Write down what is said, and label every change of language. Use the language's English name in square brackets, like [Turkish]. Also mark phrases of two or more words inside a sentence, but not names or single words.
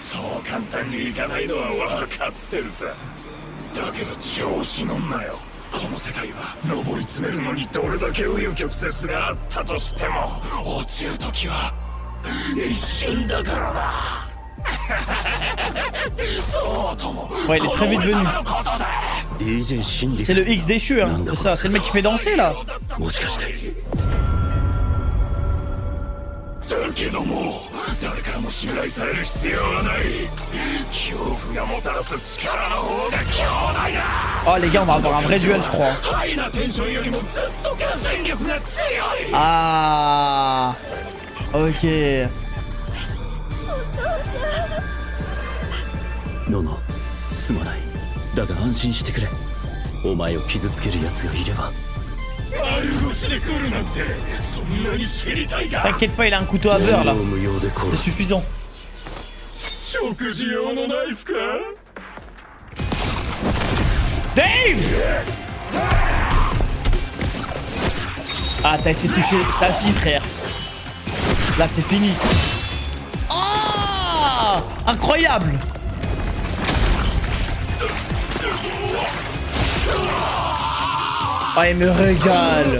[Japanese] そう簡単にいかないのは分かってるさ。だけど調子乗んなよ。この世界は上り詰めるのにどれだけ紆余曲折があったとしても落ちるときは一瞬だからな。そうとも [French] Ouais, il est très vite venu. DJ シンディ C'est le X déchu, hein. C'est ça, c'est le mec qui fait danser là. [Japanese] もしかしてだけども誰からも信頼される必要はない。恐怖がもたらす力の方が強大だ。 [French] Oh, les gars, on va avoir un vrai duel, je crois. [Japanese] ハイなテンションよりもずっと感染力が強い。 [French] Ah. Ok. [Japanese] ノノすまない。だが安心してくれ。お前を傷つける奴がいれば。丸腰で来るなんてそんなに知りたいか。 [French] T'inquiète pas, il a un couteau à beurre là. [Japanese] 無用で殺 [French] C'est [Japanese] す。 [French] suffisant. [Japanese] 食事用のナイフか。 [French] Dave! Ah, t'as essayé de toucher sa fille, frère. Là, c'est fini. Oh, incroyable. Oh, il me régale.